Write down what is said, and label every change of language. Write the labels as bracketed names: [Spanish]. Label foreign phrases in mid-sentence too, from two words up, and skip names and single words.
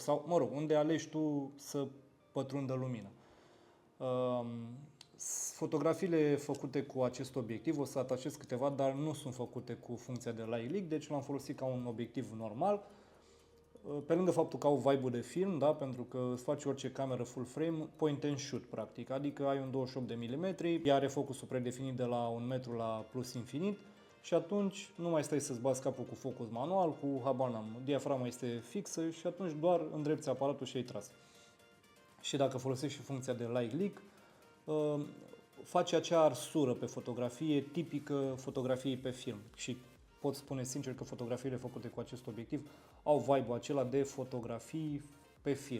[Romanian] Sau, mă rog, unde alegi tu să pătrundă lumina. Fotografiile făcute cu acest obiectiv, o să atachez câteva, dar nu sunt făcute cu funcția de [English] light leak, [Romanian] deci l-am folosit ca un obiectiv normal. Pe lângă faptul că au vibe-ul de film, da, pentru că îți faci orice cameră [English] full frame, point and shoot, [Romanian] practic, adică ai un 28 de mm, ea are focusul predefinit de la 1 metru la plus infinit și atunci nu mai stai să-ți bați capul cu focus manual, cu habar n-am, diafragma este fixă și atunci doar îndrepți aparatul și ai tras. Și dacă folosești și funcția de [English] light leak, [Romanian] face acea arsură pe fotografie tipică fotografiei pe film și pot spune sincer că fotografiile făcute cu acest obiectiv au vibe-ul acela de fotografii pe film.